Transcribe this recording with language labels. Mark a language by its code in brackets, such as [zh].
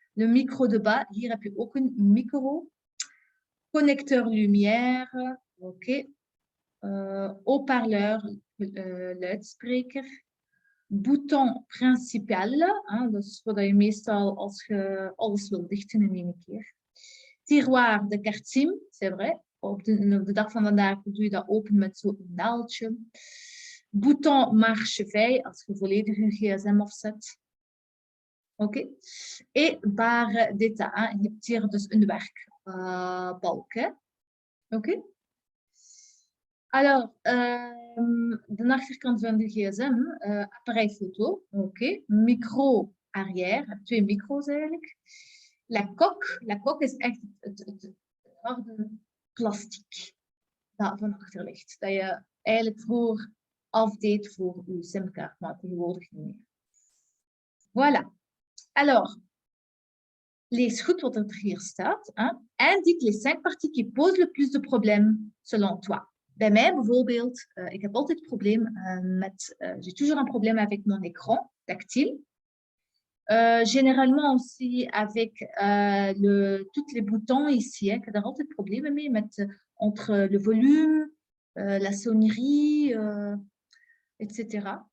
[fr] Le micro de bas, [nl] hier heb je ook een micro. [fr] Connecteur lumière, oké. Haut-parleur, luidspreker. Bouton principal, [nl] hein, dat is wat je meestal als je alles wil dichten in één keer. [fr] Tiroir de kartsim, c'est vrai. [nl] Op de dag van vandaag doe je dat open met zo'n naaldje. [fr] Bouton marche-veille, [nl] als je volledig je gsm afzet. Oké. [fr] Et barre d'état. [nl] Je hebt hier dus een werkbalk. Oké. Alors, de achterkant van de gsm, appareil photo, oké. [fr] Micro arrière, [nl] 2 micro's eigenlijk. [fr] La coque [nl] is echt het harde plastic dat van achter ligt. Dat je eigenlijk voor afdeed voor je simkaart, maar tegenwoordig niet meer. Voilà. Alors, lees goed wat er hier staat. Hein? [fr] Indique les 5 parties qui posent le plus de problèmes selon toi. [nl] Bij mij bijvoorbeeld, ik heb altijd het probleem met... [fr] j'ai toujours un problème avec mon écran tactile. Généralement aussi avec tous les boutons ici. [nl] Ik heb daar altijd problemen mee met [fr] entre le volume, la sonnerie, etc.